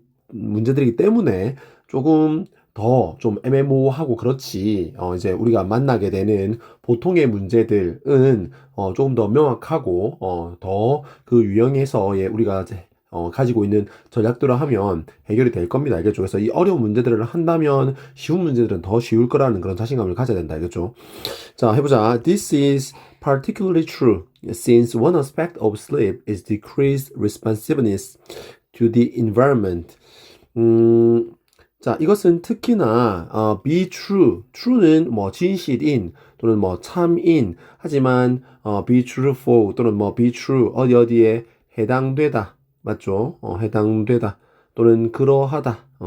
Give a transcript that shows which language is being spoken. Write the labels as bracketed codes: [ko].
[ko] 문제들이기 때문에 조금 더 좀 애매모호하고 그렇지, 이제 우리가 만나게 되는 보통의 문제들은 조금 더 명확하고 더 그 유형에서의 우리가 이제 가지고 있는 전략들을 하면 해결이 될 겁니다. 알겠죠? 그래서 이 어려운 문제들을 한다면 쉬운 문제들은 더 쉬울 거라는 그런 자신감을 가져야 된다. 알겠죠? 자, 해보자. [en] This is particularly true since one aspect of sleep is decreased responsiveness to the environment. [ko] 자, 이것은 특히나 be true는 뭐 진실인 또는 뭐 참인, 하지만 be truthful 또는 뭐 be true 어디에 해당되다, 맞죠? 해당되다 또는 그러하다.